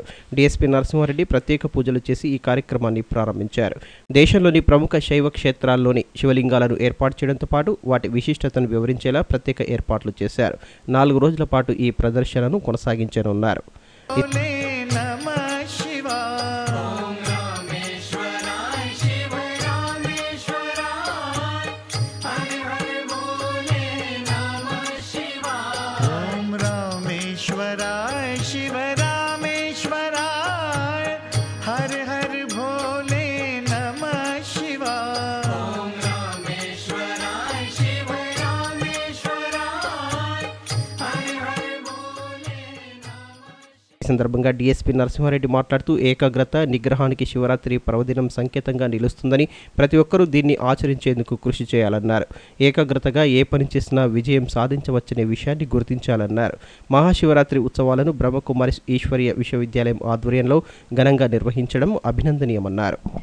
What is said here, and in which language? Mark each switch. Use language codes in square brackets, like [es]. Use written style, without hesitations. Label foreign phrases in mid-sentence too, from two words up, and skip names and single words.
[te] డీఎస్పీ నరసింహారెడ్డి ప్రత్యేక పూజలు చేసి ఈ కార్యక్రమాన్ని ప్రారంభించారు. దేశంలోని ప్రముఖ శైవ క్షేత్రాల్లోని శివలింగాలను ఏర్పాటు చేయడంతో పాటు వాటి విశిష్టతను వివరించేలా ప్రత్యేక ఏర్పాట్లు చేశారు. 4 రోజుల పాటు ఈ ప్రదర్శనను కొనసాగించనున్నారు. [hi] शिव रामेश्वराय हर हर भोले नमः शिवाय ओम रामेश्वराय शिव रामेश्वराय हर हर भोले [te] ఈ సందర్భంగా డీఎస్పీ నరసింహారెడ్డి మాట్లాడుతూ ఏకాగ్రత నిగ్రహానికి శివరాత్రి పర్వదినం సంకేతంగా నిలుస్తుందని ప్రతి ఒక్కరూ దీన్ని ఆచరించేందుకు కృషి చేయాలన్నారు. ఏకాగ్రతగా ఏ పని చేసినా విజయం సాధించవచ్చనే విషయాన్ని గుర్తించాలన్నారు. మహాశివరాత్రి ఉత్సవాలను బ్రహ్మకుమారి ఈశ్వర్య విశ్వవిద్యాలయం ఆధ్వర్యంలో ఘనంగా నిర్వహించడం అభినందనీయమన్నారు.